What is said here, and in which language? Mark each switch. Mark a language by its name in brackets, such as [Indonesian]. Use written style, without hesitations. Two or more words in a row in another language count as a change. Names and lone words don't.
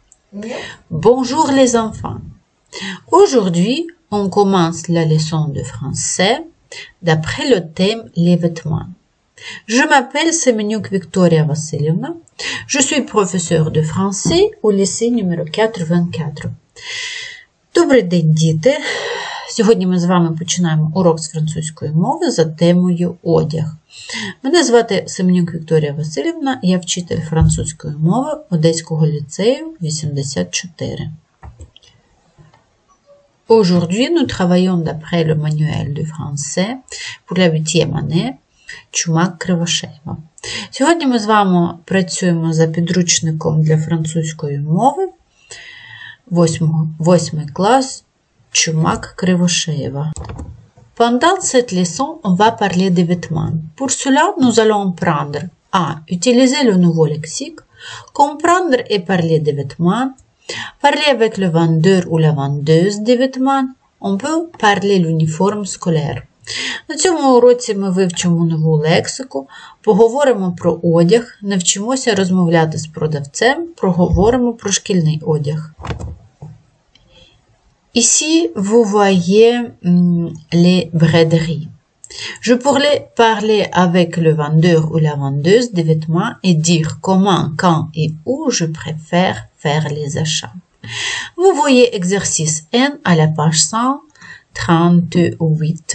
[French] Bonjour les enfants. Aujourd'hui, on commence la leçon de français d'après le thème les vêtements. Je m'appelle Семенюк Victoria Vassilievna. Je suis professeure de français au lycée numéro 84. [Ukrainian] Добрий день, діти! Сьогодні ми з вами починаємо урок з французької мови за темою одяг. Мене звати Семенюк Вікторія Василівна, я вчитель французької мови Одеського ліцею 84. [French] Aujourd'hui, nous travaillons d'après le manuel de français pour la 8e année Чумак Кривошеєва. [Ukrainian] Сьогодні ми з вами працюємо за підручником для французької мови 8 клас Чумак Кривошеєва. [French] Pendant cette leçon, on va parler des vêtements. Pour cela, nous allons prendre à utiliser le nouveau lexique, comprendre et parler des vêtements, parler avec le vendeur ou la vendeuse des vêtements, on peut parler l'uniforme scolaire. [Ukrainian] На цьому уроці ми вивчимо нову лексику, поговоримо про одяг, навчимося розмовляти з продавцем, проговоримо про шкільний одяг. [French] Ici, vous voyez les braderies. Je pourrais parler avec le vendeur ou la vendeuse des vêtements et dire comment, quand et où je préfère faire les achats. Vous voyez exercice N à la page 138.